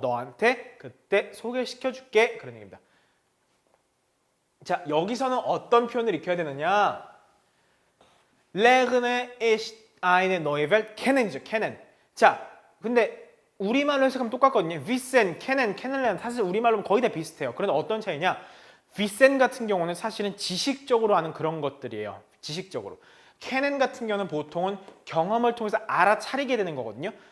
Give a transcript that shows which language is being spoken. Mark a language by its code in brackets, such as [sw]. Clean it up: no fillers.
[ko] 너한테 그때 소개시켜 줄게. 그런 얘기입니다. 자, 여기서는 어떤 표현을 익혀야 되느냐? [de] Lerne ich eine neue Welt kennen이죠. kennen. [ko] 자, 근데 우리말로 해석하면 똑같거든요. wissen, kennen, kennenlernen 사실 우리말로 거의 다 비슷해요. 그런데 어떤 차이냐? wissen 같은 경우는 사실은 지식적으로 아는 그런 것들이에요. 지식적으로. kennen 같은 경우는 보통은 경험을 통해서 알아차리게 되는 거거든요.